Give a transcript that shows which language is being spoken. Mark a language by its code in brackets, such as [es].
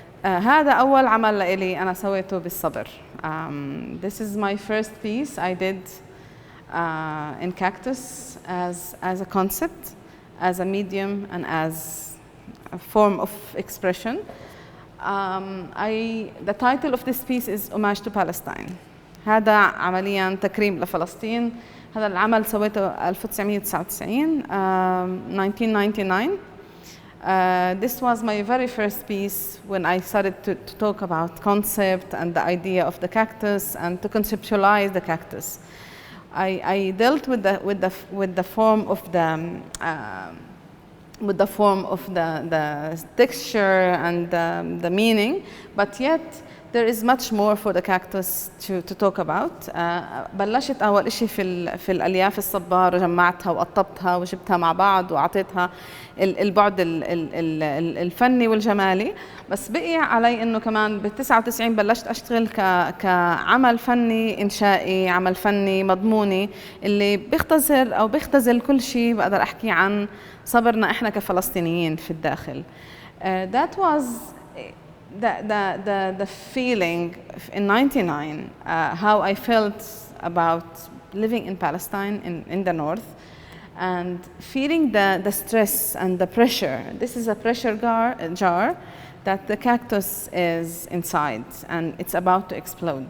[ar] هذا أول عمل لإلي أنا سويته بالصبر. [en] This is my first piece I did in cactus as a concept, as a medium, and as a form of expression. The title of this piece is Homage to Palestine. [ar] هذا عمليا تكريم لفلسطين. هذا العمل سويته 1999 1999. [en] This was my very first piece when I started to talk about concept and the idea of the cactus and to conceptualize the cactus. I dealt with the form of the texture and the meaning, but yet there is much more for the cactus to talk about. [ar] بلشت أول شيء في الألياف الصبار وجمعتها وقطبتها وجبتها مع بعض وأعطيتها البعد الفني والجمالي، بس بقي علي إنه كمان بال99 بلشت أشتغل كعمل فني إنشائي، عمل فني مضموني اللي بيختزل أو بيختزل كل شيء بقدر أحكي عن صبرنا إحنا كفلسطينيين في الداخل. [en] That was the feeling in '99, how I felt about living in Palestine in the north, and feeling the stress and the pressure. This is a pressure jar that the cactus is inside, and it's about to explode.